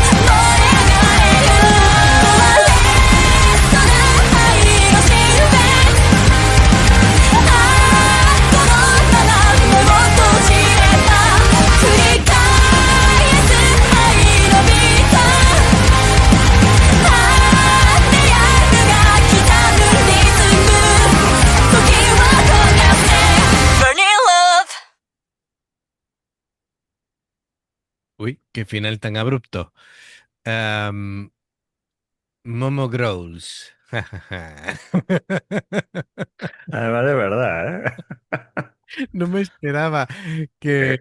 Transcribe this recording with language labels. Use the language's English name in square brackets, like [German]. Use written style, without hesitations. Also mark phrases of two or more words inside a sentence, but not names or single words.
[Japanese] 燃え上がれる壊れそうな愛のシルエットああこのまま目を閉じれば繰り返す愛のビートああ出会いが刻むリズム時は溶かせ Burning Love [Spanish] Uy, qué final tan abrupto. Am, Momo Grows. Además, de verdad, ¿eh? No me esperaba que,